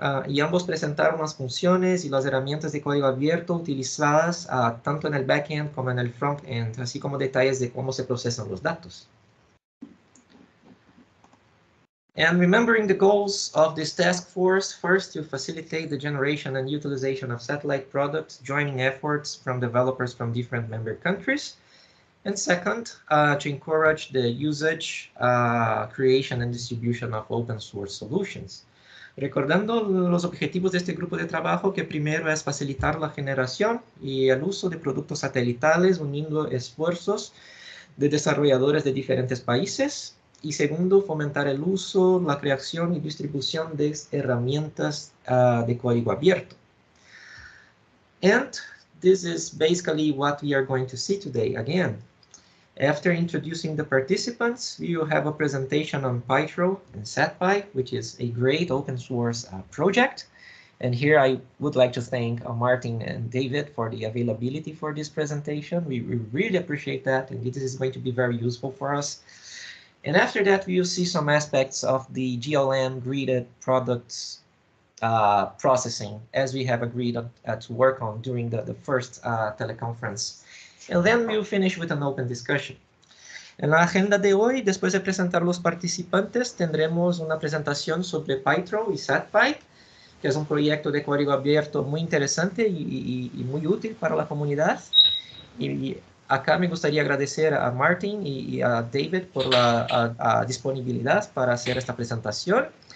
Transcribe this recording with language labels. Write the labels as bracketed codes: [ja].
[es] Y ambos presentaron las funciones y las herramientas de código abierto utilizadas tanto en el backend como en el frontend, así como detalles de cómo se procesan los datos. [en] And remembering the goals of this task force, first to facilitate the generation and utilization of satellite products, joining efforts from developers from different member countries. And second, to encourage the usage, creation and distribution of open source solutions. [es] Recordando los objetivos de este grupo de trabajo, que primero es facilitar la generación y el uso de productos satelitales, uniendo esfuerzos de desarrolladores de diferentes países. Y segundo, fomentar el uso, la creación y distribución de herramientas de código abierto. [en] And this is basically what we are going to see today again. After introducing the participants, we will have a presentation on Pytroll and SatPy, which is a great open source project. And here I would like to thank Martin and David for the availability for this presentation. We really appreciate that, and this is going to be very useful for us. And after that, we will see some aspects of the GLM gridded products processing, as we have agreed to work on during the first teleconference. And then we'll finish with an open discussion. [es] En la agenda de hoy, después de presentar los participantes, tendremos una presentación sobre Pytroll y SatPy, que es un proyecto de código abierto muy interesante y muy útil para la comunidad. Y acá me gustaría agradecer a Martin y a David por la disponibilidad para hacer esta presentación.